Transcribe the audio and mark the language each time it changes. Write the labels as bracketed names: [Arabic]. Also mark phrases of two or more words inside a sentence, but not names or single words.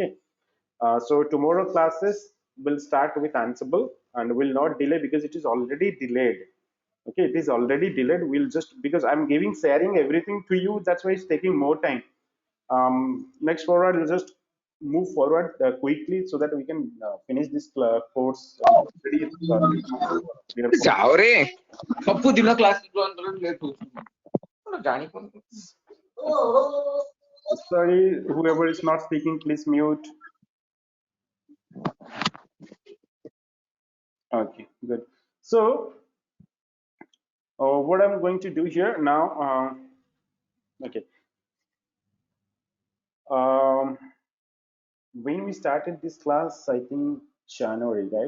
[English] Okay, so tomorrow classes will start with Ansible and will not delay because it is already delayed. Okay, it is already delayed. We'll just, because I'm giving sharing everything to you, that's why it's taking more time. Next forward, we'll just move forward quickly so that we can finish this course. [Odia] ଯାଉରେ ସବୁ ଦିନ [English] class late [Odia] ହଉଛି ଜାଣିପାରୁନି [English] Sorry, whoever is not speaking, please mute. Okay, good. So what I'm going to do here now, okay, when we started this class, I think January, right?